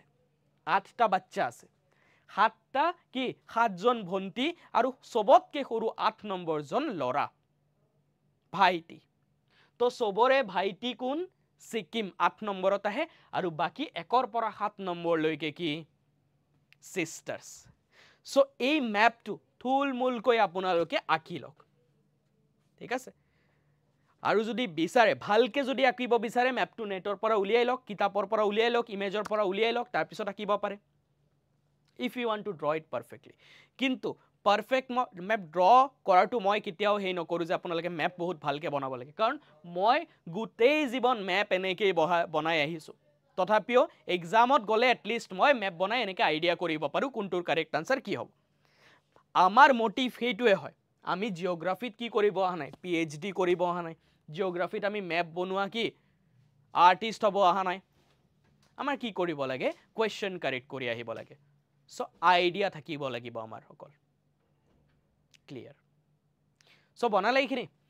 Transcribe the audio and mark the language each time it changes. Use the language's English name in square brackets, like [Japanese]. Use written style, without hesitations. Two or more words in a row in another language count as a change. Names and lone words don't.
[Assamese] 8টা বাচ্চা আছে 7টা কি 7 জন ভন্টি আৰু সবতকে সৰু 8 নম্বৰ জন লৰা ভাইটি তো সবৰে ভাইটি কোন সিকিম 8 নম্বৰত আহে আৰু বাকি 1 পৰা 7 নম্বৰ লৈকে কি [English] sisters so [Assamese] এই ম্যাপটো থুলমুল কৈ আপোনালোকে আঁকি লওক ঠিক আছে আৰু যদি বিচাৰে ভালকে যদি আঁকিব বিচাৰে ম্যাপটো নেটৰ পৰা উলিয়াই লওক কিতাপৰ পৰা উলিয়াই লওক ইমেজৰ পৰা উলিয়াই লওক তাৰ পিছত আঁকিব পাৰে [English] if you want to draw it perfectly [Assamese] কিন্তু [English] perfect map draw [Assamese] কৰাটো মই কেতিয়াও হেই নকৰো যে আপোনালোকে ম্যাপ বহুত ভালকে বনাব লাগে কাৰণ মই গুটেই জীৱন ম্যাপ এনেকৈ বনাই আহিছো তথাপিও এক্সামত গলে [English] at least [Assamese] মই ম্যাপ বনাই এনেকৈ আইডিয়া কৰিব পাৰো কোনটোৰ [English] correct answer [Assamese] কি হ'ব আমাৰ মোটিভ হেইটোৱে হয় আমি জিওগ্ৰাফিত কি কৰিব অহা নাই পিএইচডি কৰিব অহা নাই জিওগ্ৰাফিত আমি ম্যাপ বনোৱা কি আৰ্টিষ্ট হ'ব অহা নাই আমাৰ কি কৰিব লাগে [English] question correct [Assamese] কৰি আহিব লাগে [English] so idea [Assamese] থাকিব লাগিব আমাৰ সকল [English] clear so [Assamese] বনালে এইখিনি